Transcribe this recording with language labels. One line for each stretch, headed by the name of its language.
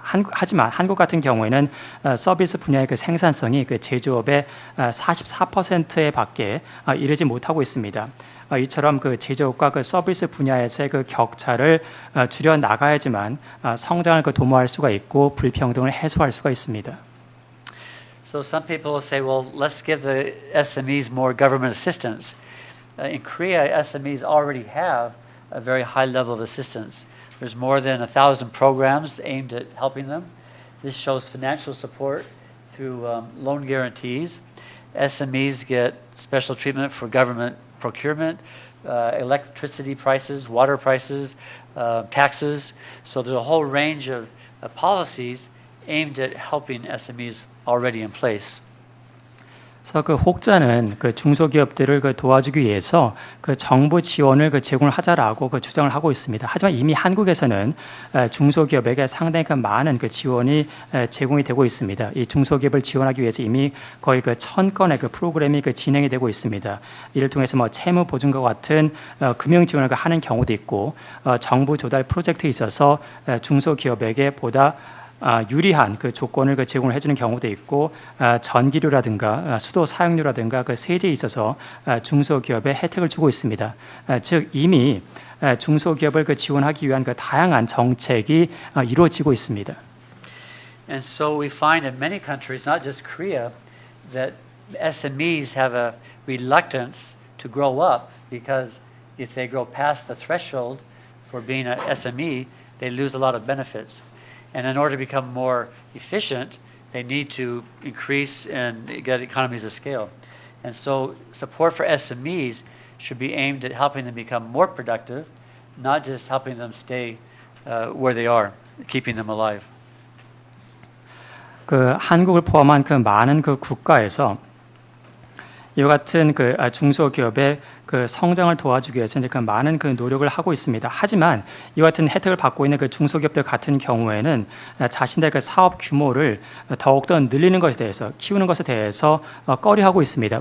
Korean: 하지만 한국 같은 경우에는 서비스 분야의 그 생산성이 그 제조업의 44%에 밖에 이르지 못하고 있습니다. 이처럼 그 제조업과 그 서비스 분야에서의 그 격차를 줄여 나가야지만 성장을 그 도모할 수가 있고 불평등을 해소할 수가 있습니다.
English: So some people will say, well, let's give the SMEs more government assistance. In Korea, SMEs already have a very high level of assistance. There's more than 1,000 programs aimed at helping them. This shows financial support through loan guarantees. SMEs get special treatment for government procurement, electricity prices, water prices, taxes. So there's a whole range of policies aimed at helping SMEs already in place.
Korean: 그래서 그 혹자는 그 중소기업들을 그 도와주기 위해서 그 정부 지원을 그 제공을 하자라고 그 주장을 하고 있습니다. 하지만 이미 한국에서는 중소기업에게 상당히 그 많은 그 지원이 제공이 되고 있습니다. 이 중소기업을 지원하기 위해서 이미 거의 그 1,000건의 그 프로그램이 그 진행이 되고 있습니다. 이를 통해서 뭐 채무 보증과 같은 금융 지원을 하는 경우도 있고, 정부 조달 프로젝트에 있어서 중소기업에게 보다 유리한 그 조건을 그 제공을 해주는 경우도 있고, 전기료라든가 수도 사용료라든가 그 세제에 있어서 중소기업에 혜택을 주고 있습니다. 즉 이미 중소기업을 그 지원하기 위한 그 다양한 정책이 이루어지고 있습니다.
English: And so we find in many countries, not just Korea, that SMEs have a reluctance to grow up because if they grow past the threshold for being an SME, they lose a lot of benefits. And in order to become more efficient, they need to increase and get economies of scale. And so support for SMEs should be aimed at helping them become more productive, not just helping them stay where they are, keeping them alive.
Korean: 그 한국을 포함한 그 많은 그 국가에서 이와 같은 그 중소기업의 그 성장을 도와주기 위해서 이제 그 많은 그 노력을 하고 있습니다. 하지만 이와 같은 혜택을 받고 있는 그 중소기업들 같은 경우에는 자신들의 그 사업 규모를 더욱더 늘리는 것에 대해서, 키우는 것에 대해서 꺼려하고 있습니다.